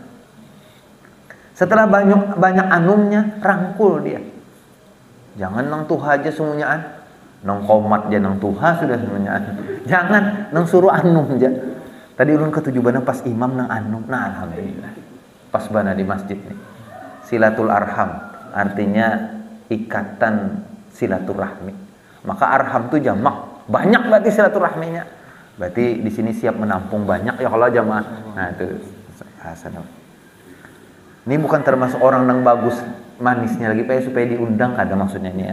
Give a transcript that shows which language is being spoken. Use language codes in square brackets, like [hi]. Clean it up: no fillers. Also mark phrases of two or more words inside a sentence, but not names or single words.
[bjn] Setelah banyak anumnya, rangkul dia. Jangan nang tuha aja semuanyaan, nang komat aja nang tuha sudah semuanyaan. Jangan nang suruh anum aja. Tadi ulun ketujuh bana pas imam nang anum. Nah, alhamdulillah. Pas bana di masjid nih. [ar] صلة الأرحام, [id] artinya ikatan silaturahmi. Maka arham itu jamak, banyak berarti silaturahminya. Berarti di sini siap menampung banyak ya kalau jamaah. Nah, itu hasan. Ini bukan termasuk orang yang bagus manisnya lagi Pak, supaya diundang kada maksudnya ini.